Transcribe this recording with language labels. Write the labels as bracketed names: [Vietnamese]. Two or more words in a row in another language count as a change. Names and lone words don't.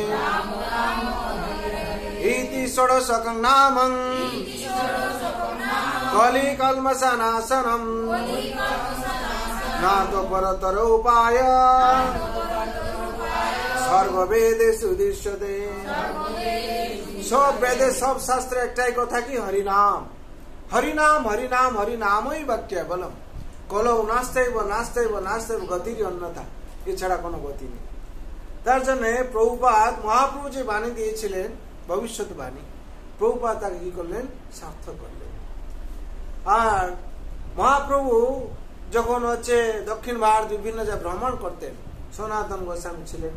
[Sanskrit] ইতি ষোড়শকং নামং কলি কল্মষনাশনম না তো পরতর উপায় সর্ববেদে সুদৃশ্যতে। [Bangla] সব বেদে সব শাস্ত্রে একটাই কথা কি? [Sanskrit] হরিনাম হরিনাম হরিনাম হরিনামই বা কেবলম কলৌ নাস্তেব নাস্তেব নাস্তেব গতির অন্যথা, [Bangla] এছাড়া কোনো গতি নেই। তার জন্য প্রভুপাদ মহাপ্রভু যে বাণী দিয়েছিলেন ভবিষ্যৎ বাণী, প্রভুপাদ তাকে কি করলেন? সার্থক করলেন। আর মহাপ্রভু যখন দক্ষিণ ভারত বিভিন্ন জায়গায় ভ্রমণ করতেন, সনাতন গোস্বামী ছিলেন।